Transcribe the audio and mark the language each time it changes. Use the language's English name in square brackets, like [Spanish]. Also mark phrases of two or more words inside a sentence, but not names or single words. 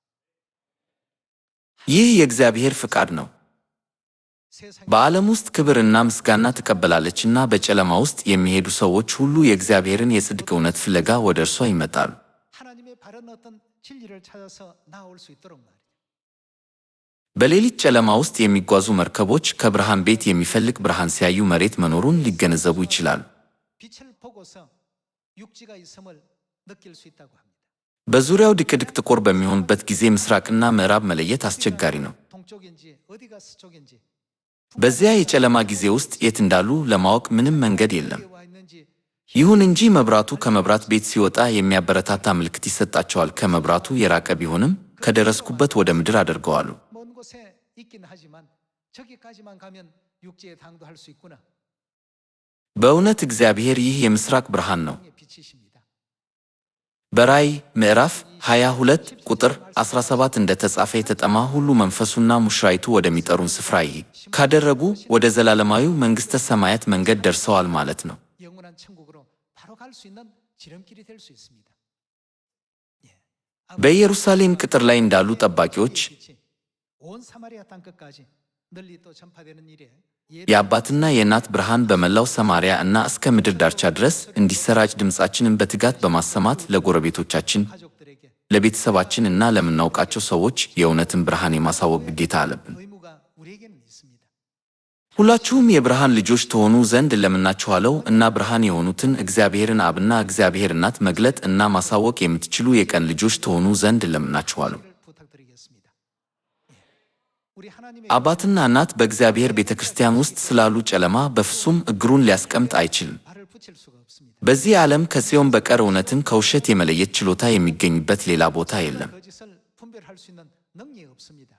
[Amharic] ይህ የእግዚአብሔር ፍቃድ ነው። [Korean] 세상에 [Amharic] በዓለም ውስጥ ክብርና ምስጋና ትቀበላለችና በጨለማ ውስጥ የሚሄዱ ሰዎች ሁሉ የእግዚአብሔርን የጽድቅ እውነት ፍለጋ ወደ እርሷ ይመጣሉ። [Korean] 하나님의 바른 어떤 진리를 찾아서 나올 수 있도록 말이죠. [Amharic] በሌሊት ጨለማ ውስጥ የሚጓዙ መርከቦች ከብርሃን ቤት የሚፈልቅ ብርሃን ሲያዩ መሬት መኖሩን ሊገነዘቡ ይችላሉ። [Korean] 빛을 보고서 육지가 있음을 느낄 수 있다고 합니다. [Amharic] በዙሪያው ድቅድቅ ጥቁር በሚሆንበት ጊዜ ምስራቅና ምዕራብ መለየት አስቸጋሪ ነው። [Korean] 동쪽인지 어디가 서쪽인지 [Amharic] በዚያ የጨለማ ጊዜ ውስጥ የት እንዳሉ ለማወቅ ምንም መንገድ የለም። [Korean] 어디에 와 있는지 [Amharic] ይሁን እንጂ መብራቱ ከመብራት ቤት ሲወጣ የሚያበረታታ ምልክት ይሰጣቸዋል። ከመብራቱ የራቀ ቢሆንም ከደረስኩበት ወደ ምድር አደርገዋለሁ። [Korean] 먼 곳에 있긴 하지만 저기까지만 가면 육지에 당도할 수 있구나. [Amharic] በእውነት እግዚአብሔር ይህ የምስራቅ ብርሃን ነው። [Korean] 빛이십니다. [Amharic] በራእይ ምዕራፍ 22 ቁጥር 17 እንደተጻፈ የተጠማ ሁሉ መንፈሱና ሙሽራይቱ ወደሚጠሩን ስፍራ ይሂድ ካደረጉ ወደ ዘላለማዊው መንግሥተ ሰማያት መንገድ ደርሰዋል ማለት ነው። [Korean] 영원한 천국으로 바로 갈 수 있는 지름길이 될 수 있습니다. [Amharic] በኢየሩሳሌም ቅጥር ላይ እንዳሉ ጠባቂዎች [Korean] 온 사마리아 땅 끝까지 널리 또 전파되는 일에 [Amharic] የአባትና የእናት ብርሃን በመላው ሰማርያ እና እስከ ምድር ዳርቻ ድረስ እንዲሰራጭ ድምፃችንን በትጋት በማሰማት ለጎረቤቶቻችን፣ [Korean] 가족들에게 [Amharic] ለቤተሰባችን እና ለምናውቃቸው ሰዎች የእውነትን ብርሃን የማሳወቅ ግዴታ አለብን። [Korean] 의무가 우리에게는 있습니다. [Amharic] ሁላችሁም የብርሃን ልጆች ትሆኑ ዘንድ እለምናችኋለሁ እና ብርሃን የሆኑትን እግዚአብሔርን አብና እግዚአብሔር እናት መግለጥ እና ማሳወቅ የምትችሉ የቀን ልጆች ትሆኑ ዘንድ እለምናችኋለሁ። [Korean] 부탁드리겠습니다. 우리 하나님의 [Amharic] አባትና እናት በእግዚአብሔር ቤተ ክርስቲያን ውስጥ ስላሉ ጨለማ በፍጹም እግሩን ሊያስቀምጥ አይችልም። [Korean] 발을 붙일 수가 없습니다. [Amharic] በዚህ ዓለም ከጽዮን በቀር እውነትን ከውሸት የመለየት ችሎታ የሚገኝበት ሌላ ቦታ የለም። [Korean] 거짓을 분별할 수 있는 능력이 없습니다.